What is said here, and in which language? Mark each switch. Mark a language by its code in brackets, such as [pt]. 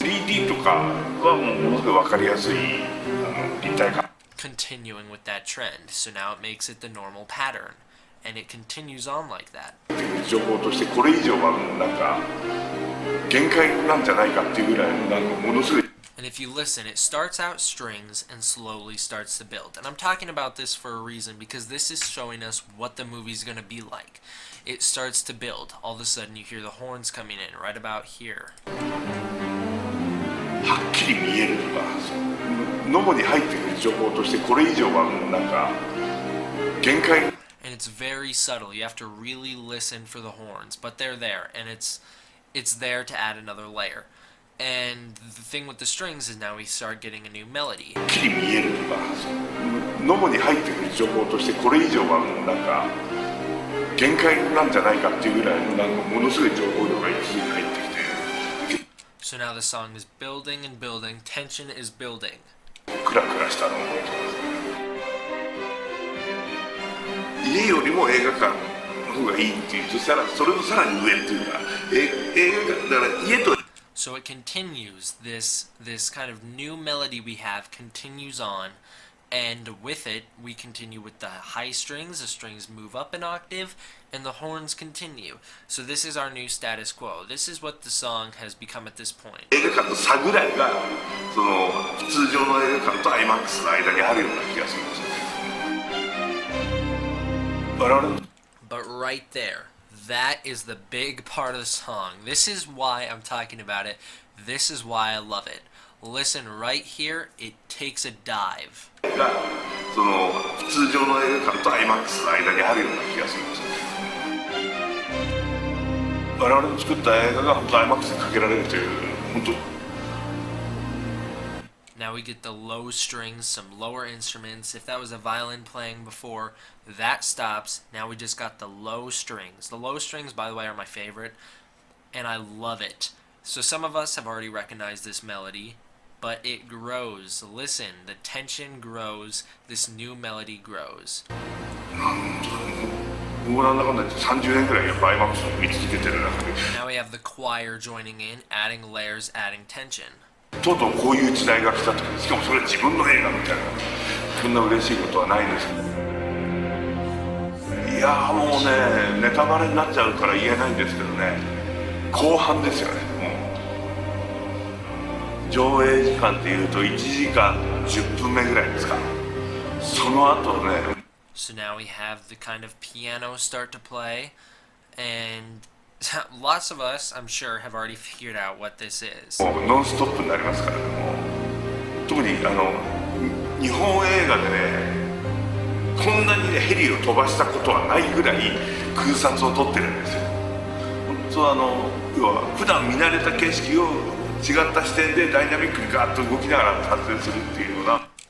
[ja] 3D とかはものすごい分かりやすい立体感 [en] Continuing with that trend, so now it makes it the normal pattern, and it continues on like that. [ja] 情報としてこれ以上はもうなんか限界なんじゃないかっていうぐらいなんかものすごい [en] And if you listen, it starts out strings and slowly starts to build. And I'm talking about this for a reason, because this is showing us what the movie's going to be like. It starts to build. All of a sudden you hear the horns coming in right about here. [ja] はっきり見えるとか脳に入ってくる情報としてこれ以上はもうなんか限界 [en] And it's very subtle. You have to really listen for the horns, but they're there, and it's there to add another layer. And the thing with the strings is now we start getting a new melody. [ja] はっきり見えるとか脳に入ってくる情報としてこれ以上はもうなんか限界なんじゃないかっていうぐらいなんかものすごい情報量が一気に入ってきて [en] So now the song is building and building. Tension is building. [ja] クラクラしたのを覚えてます家よりも映画館の方がいいっていうとそれのさらに上っていうか映画館だから家と [en] So it continues. This kind of new melody we have continues on, and with it we continue with the high strings. The strings move up an octave, and the horns continue. So this is our new status quo. This is what the song has become at this point. [ja] 映画館の差ぐらいがその通常の映画館と IMAX の間にあるような気がするんですよね。我々 [en] But right there, that is the big part of the song. This is why I'm talking about it. This is why I love it. Listen right here, it takes a dive. [ja] がその通常の映画館と IMAX の間にあるような気がするんですよね。我々の作った映画が本当 IMAX にかけられるという本当 [en] Now we get the low strings, some lower instruments. If that was a violin playing before, that stops. Now we just got the low strings. The low strings, by the way, are my favorite, and I love it. So some of us have already recognized this melody, but it grows. Listen, the tension grows, this new melody grows. [ja] 僕なんだかんだ言って30年くらいやっぱ IMAX を見続けてる中で [en] Now we have the choir joining in, adding layers, adding tension. [ja] とうとうこういう時代が来たとしかもそれは自分の映画みたいなそんな嬉しいことはないんですけどいやーもうねネタバレになっちゃうから言えないんですけどね後半ですよねもう上映時間っていうと1時間10分目ぐらいですかその後ね [en] So now we have the kind of piano start to play, and lots of us, I'm sure, have already figured out what this is. [ja] もうノンストップになりますからねもう特に日本映画でねこんなにねヘリを飛ばしたことはないぐらい空撮を撮ってるんですよ本当要は普段見慣れた景色を違った視点でダイナミックにガーッと動きながら撮影するっていうような